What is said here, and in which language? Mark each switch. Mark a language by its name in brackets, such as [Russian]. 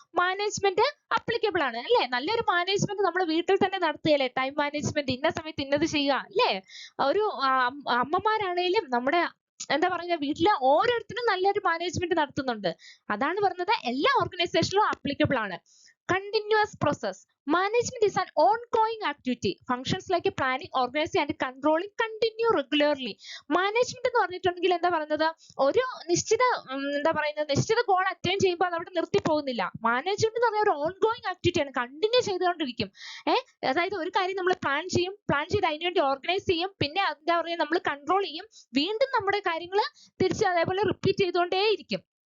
[Malayalam] Management applicable ആണ് അല്ലേ? നല്ലൊരു മാനേജ്മെന്റ് നമ്മൾ വീട്ടിൽ തന്നെ നടത്തുകയല്ലേ? ടൈം മാനേജ്മെന്റ്, ഇന്ന സമയത്ത് ഇന്നത് ചെയ്യുക അല്ലേ? ഒരു അമ്മമാരാണേലും നമ്മുടെ എന്താ പറയുക, വീട്ടിലെ ഓരോരുത്തരും നല്ലൊരു മാനേജ്മെന്റ് നടത്തുന്നുണ്ട്. അതാണ് പറഞ്ഞത്, എല്ലാ ഓർഗനൈസേഷനിലും ആപ്ലിക്കബിൾ ആണ്. [English] Continuous process. Management is an ongoing activity. Functions like planning, organizing and controlling continue regularly. [Malayalam] Management എന്ന് പറഞ്ഞിട്ടുണ്ടെങ്കിൽ എന്താ പറയുന്നത്? ഒരു നിശ്ചിത ഗോൾ അറ്റൈൻ ചെയ്യുമ്പോൾ അത് അവിടെ നിർത്തി പോകുന്നില്ല. മാനേജ്മെന്റ് എന്ന് പറഞ്ഞാൽ ഒരു ഓൺഗോയിങ് ആക്ടിവിറ്റി ആണ്, കണ്ടിന്യൂ ചെയ്തുകൊണ്ടിരിക്കും. അതായത് ഒരു കാര്യം നമ്മൾ പ്ലാൻ ചെയ്ത് അതിനുവേണ്ടി ഓർഗനൈസ് ചെയ്യും, പിന്നെ എന്താ പറയുക, നമ്മൾ കൺട്രോൾ ചെയ്യും, വീണ്ടും നമ്മുടെ കാര്യങ്ങൾ തിരിച്ച് അതേപോലെ റിപ്പീറ്റ് ചെയ്തുകൊണ്ടേയിരിക്കും.